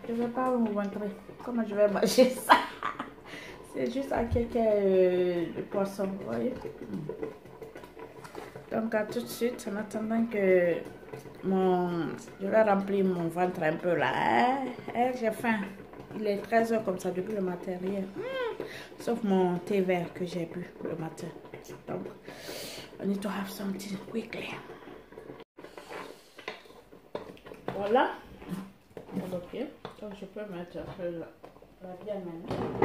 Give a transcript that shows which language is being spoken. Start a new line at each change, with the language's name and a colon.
French: Je vais pas vous montrer comment je vais manger ça. C'est juste un quelques de poisson, vous voyez. Donc à tout de suite, en attendant que je vais remplir mon ventre un peu là. Hein? J'ai faim. Il est 13 h comme ça depuis le matin, rien. Sauf mon thé vert que j'ai bu le matin. Donc,
English: I need to have something quickly.
French: Voilà. Ok. Donc je peux mettre un peu la viande maintenant.